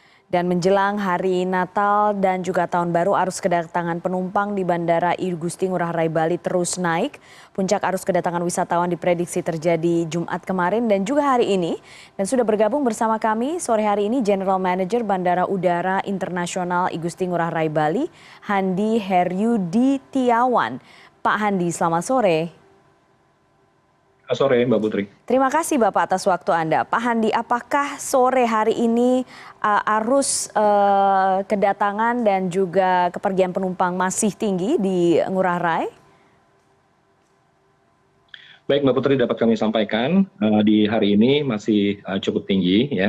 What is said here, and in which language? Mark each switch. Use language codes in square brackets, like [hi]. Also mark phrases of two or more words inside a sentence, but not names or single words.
[id] Dan menjelang hari Natal dan juga Tahun Baru, arus kedatangan penumpang di Bandara I Gusti Ngurah Rai Bali terus naik. Puncak arus kedatangan wisatawan diprediksi terjadi Jumat kemarin dan juga hari ini. Dan sudah bergabung bersama kami sore hari ini General Manager Bandara Udara Internasional I Gusti Ngurah Rai Bali, Handi Heryudi Tiawan. Pak Handi, selamat sore. Sore Mbak Putri. Terima kasih Bapak atas waktu Anda. Pak Handi, apakah sore hari ini arus kedatangan dan juga kepergian penumpang masih tinggi di Ngurah Rai? Baik Mbak Putri, dapat kami sampaikan di hari ini masih cukup tinggi ya.